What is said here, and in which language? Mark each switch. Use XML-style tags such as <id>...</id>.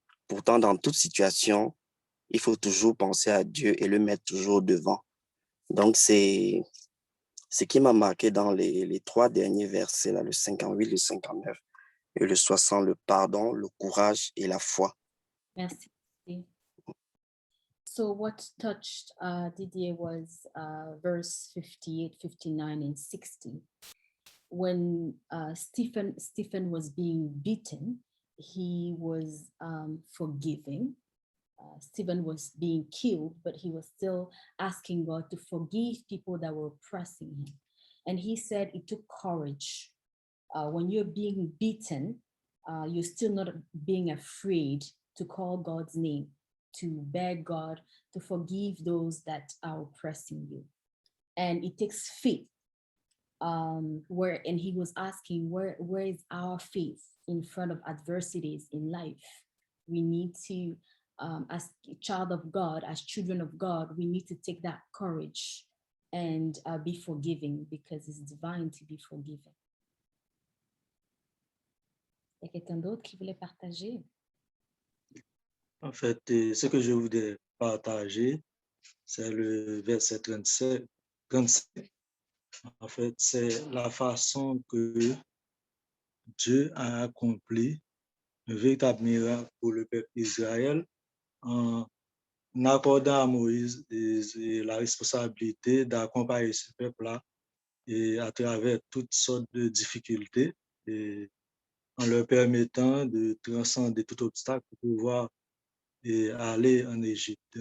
<fr>Pourtant, dans toute situation, il faut toujours penser à Dieu et le mettre toujours devant. Donc, c'est ce qui m'a marqué dans les 3 derniers versets, là, le 58, le 59 et le 60, le pardon, le courage et la foi. Merci.</fr> <en>So what touched Didier was verse 58, 59, and 60. When Stephen was being beaten, he was forgiving. Stephen was being killed, but he was still asking God to forgive people that were oppressing him. And he said it took courage. When you're being beaten, you're still not being afraid to call God's name, to beg God to forgive those that are oppressing you. And it takes faith. And he was asking, where is our faith in front of adversities in life? We need to, as a child of God, as children of God, we need to take that courage and be forgiving, because it's divine to be forgiven.</en> <fr>Il y a quelqu'un d'autre qui voulait partager? En fait, ce que je voudrais partager, c'est le verset 37. En fait, c'est la façon que Dieu a accompli un véritable miracle pour le peuple d'Israël en accordant à Moïse la responsabilité d'accompagner ce peuple-là et à travers toutes sortes de difficultés, et en leur permettant de transcender tout obstacle pour pouvoir aller en Égypte.</fr>